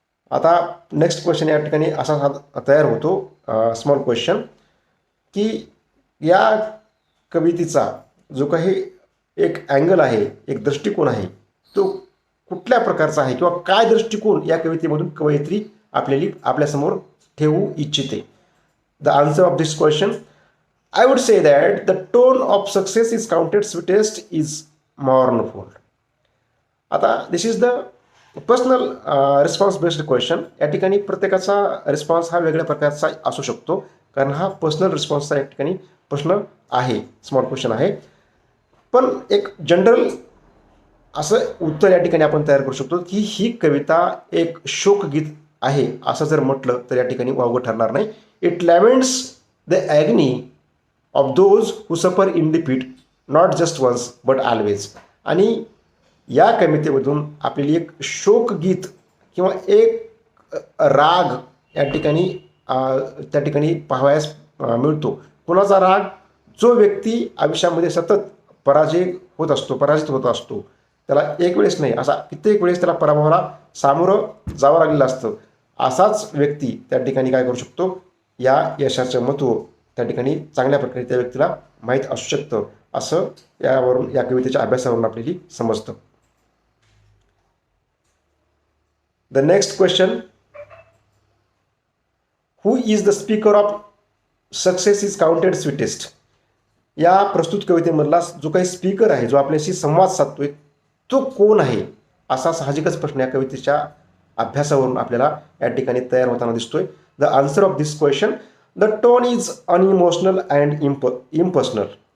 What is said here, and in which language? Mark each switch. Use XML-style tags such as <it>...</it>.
<mr>आता next question या ठिकाणी असा तयार होतो, स्मॉल क्वेश्चन, की या कवितेचा जो काही एक अँगल आहे, एक दृष्टिकोन आहे, तो कुठल्या प्रकारचा आहे किंवा काय दृष्टिकोन या कवितेमधून कवयित्री आपल्यासमोर ठेवू इच्छिते.</mr> <en>The answer of this question, I would say that the tone of success is counted sweetest is mournful. आता this is the personal response based question.</en> <mr>या ठिकाणी प्रत्येकाचा रिस्पॉन्स हा वेगळ्या प्रकारचा असू शकतो, कारण हा पर्सनल रिस्पॉन्सचा या ठिकाणी प्रश्न आहे, स्मॉल क्वेश्चन आहे. पण एक जनरल असं उत्तर या ठिकाणी आपण तयार करू शकतो की ही कविता एक शोकगीत आहे, असं जर म्हटलं तर या ठिकाणी वावगं ठरणार नाही.</mr> <en>It laments the agony of those who suffer in defeat, not just once but always.</en> <mr>आणि या कवितेमधून आपल्याला एक शोकगीत किंवा एक राग या ठिकाणी त्या ठिकाणी पाहावयास मिळतो. कोणाचा राग? जो व्यक्ती आयुष्यामध्ये सतत पराजित होत असतो, त्याला एक वेळेस नाही, असा कित्येक वेळेस त्याला पराभवाला सामोरं जावं लागलेलं असतं, असाच व्यक्ती त्या ठिकाणी काय करू शकतो, या यशाचं महत्त्व त्या ठिकाणी चांगल्या प्रकारे त्या व्यक्तीला माहीत असू शकतं, असं यावरून, या कवितेच्या अभ्यासावरून आपल्याला समजतं.</mr> <en>The next question, who is the speaker of success is counted sweetest.</en> <mr>या प्रस्तुत कवितेमधला जो काही स्पीकर आहे, जो आपल्याशी संवाद साधतोय, तो कोण आहे, असा साहजिकच प्रश्न या कवितेच्या अभ्यासावरून आपल्याला या ठिकाणी तयार होताना दिसतोय.</mr> <en>The answer of this question, the tone is unemotional and impersonal.</en>